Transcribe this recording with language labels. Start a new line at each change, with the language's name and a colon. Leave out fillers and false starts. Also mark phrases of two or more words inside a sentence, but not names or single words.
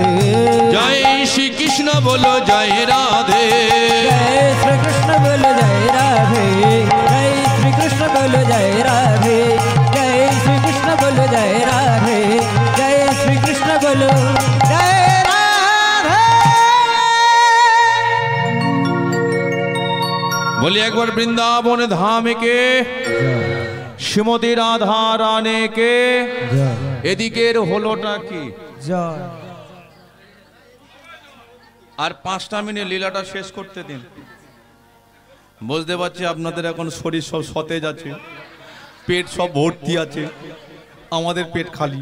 Hindi: जय श्री कृष्ण बोलो जय राधे। जय श्री कृष्ण बोलो जय राधे। जय श्री कृष्ण बोलो जय राधे। जय श्री कृष्ण बोलो जय राधे। जय श्री कृष्ण बोलो जय राधे। बोलिए एक बार वृंदावन धाम के श्रीमती राधा रानी के।
Bangla: এদিকের হলোটা কি? আর 5টা মিনিট লীলাটা শেষ করতে দিন। বুঝতে পারছি আপনাদের এখন শরীর সব সতেজ আছে, পেট সব ভর্তি আছে, আমাদের পেট খালি।